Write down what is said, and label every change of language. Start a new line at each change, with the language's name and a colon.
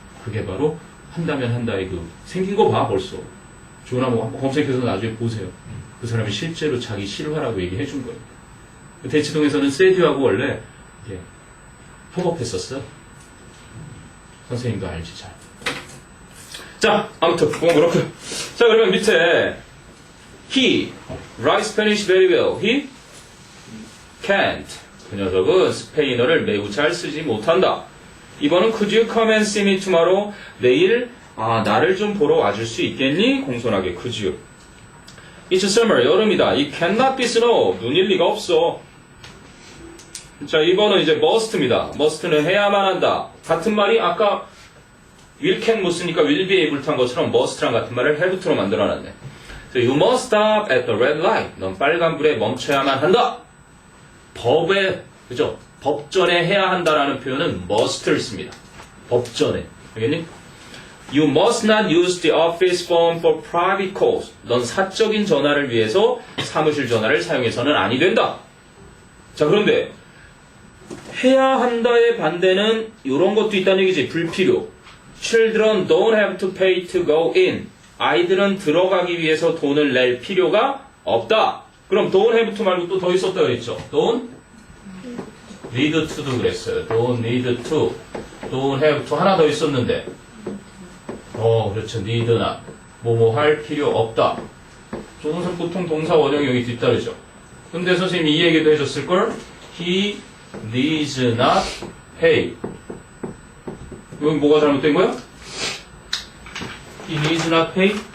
Korean: 그게 바로 한다면 한다의 그 생긴 거 봐 벌써. 조나무 한번 검색해서 나중에 보세요. 그 사람이 실제로 자기 실화라고 얘기해 준 거예요. 대치동에서는 세듀하고 원래 이게 협업했었어. 선생님도 알지 잘. 자, 아무튼 그건 그렇고. 자, 그러면 밑에
English: He writes Spanish very well. He can't.
Korean: 그 녀석은 스페인어를 매우 잘 쓰지 못한다. 이번은
English: Could you come and see me tomorrow?
Korean: 내일 나를 좀 보러 와줄 수 있겠니? 공손하게
English: Could you? It's summer.
Korean: 여름이다.
English: It cannot be snow.
Korean: 눈일 리가 없어. 자, 이번은 이제 must입니다. must는 해야만 한다. 같은 말이 아까 will can 못 쓰니까 will be able to 한 것처럼 must랑 같은 말을 have토로 만들어놨네.
English: You must stop at the red light.
Korean: 넌 빨간불에 멈춰야만 한다. 법에, 그죠? 법전에 해야 한다라는 표현은 must를 씁니다. 법전에. 알겠니?
English: You must not use the office phone for private calls.
Korean: 넌 사적인 전화를 위해서 사무실 전화를 사용해서는 아니 된다. 자, 그런데 해야 한다의 반대는 이런 것도 있다는 얘기지. 불필요.
English: Children don't have to pay to go in.
Korean: 아이들은 들어가기 위해서 돈을 낼 필요가 없다. 그럼 don't have to 말고 또 더 있었다 그랬죠.
English: Don't need to도
Korean: 그랬어요.
English: Don't need to.
Korean: Don't have to 하나 더 있었는데. 그렇죠. need not. 뭐뭐 할 필요 없다. 조동사 보통 동사 원형이 여기 뒤따르죠. 근데 선생님이 이 얘기도 해줬을걸?
English: He needs not pay.
Korean: 이건 뭐가 잘못된 거야?
English: He needs not pay?